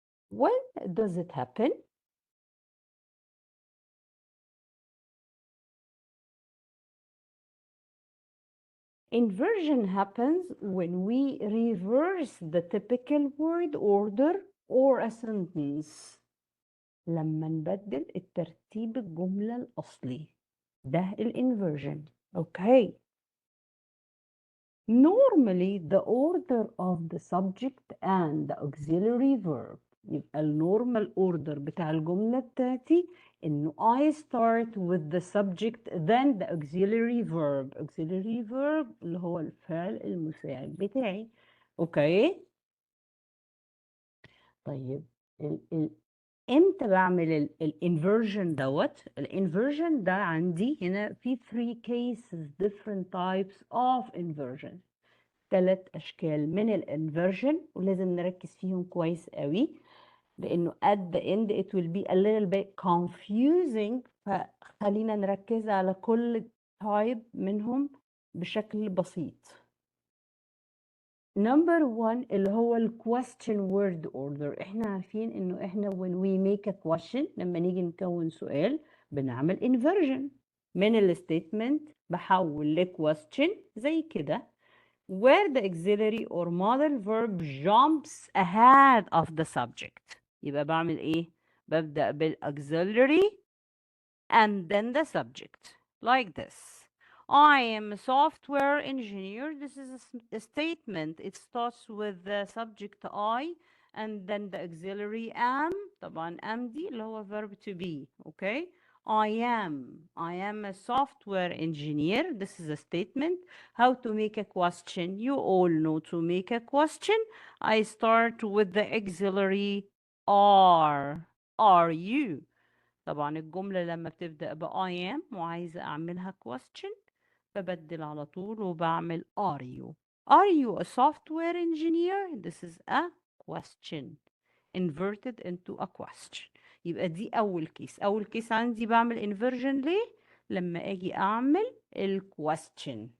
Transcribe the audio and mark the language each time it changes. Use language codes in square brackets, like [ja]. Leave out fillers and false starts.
[en] When does it happen? Inversion happens when we reverse the typical word order or a sentence. [ar] لما نبدل الترتيب الجملة الأصلي ده الانversion. [en] Okay. Normally the order of the subject and the auxiliary verb [ar] يبقى النورمال order بتاع الجملة بتاعتي إنه [en] I start with the subject then the auxiliary verb. [ar] auxiliary verb اللي هو الفعل المساعد بتاعي. اوكي. طيب امتى بعمل الانفرجن دوت؟ الانفرجن ده عندي هنا في 3 cases [en] different types of inversion. [ar] 3 اشكال من الانفرجن ولازم نركز فيهم كويس قوي لانه [en] at the end it will be a little bit confusing. [ar] فخلينا نركز على كل type منهم بشكل بسيط. [en] Number 1 [ar] اللي هو ال [en] question word order. [ar] احنا عارفين انه احنا [en] when we make a question [ar] لما نيجي نكون سؤال بنعمل [en] inversion من ال statement [ar] بحول ل [en] question [ar] زي كده [en] where the auxiliary or modal verb jumps ahead of the subject. [ar] يبقى بعمل ايه؟ ببدأ بال auxiliary [en] and then the subject like this. I am a software engineer. This is a statement. It starts with the subject I and then the auxiliary am. [ar] طبعا am دي اللي هو verb to be. Okay. [en] I am a software engineer. This is a statement. How to make a question? You all know to make a question. I start with the auxiliary are. Are you? [ar] طبعا الجملة لما بتبدأ ب I am وعايزة أعملها question ببدل على طول وبعمل are you. [en] Are you a software engineer? This is a question inverted into a question. [ar] يبقى دي أول كيس. أول كيس عندي بعمل inversion ليه؟ لما أجي أعمل ال question.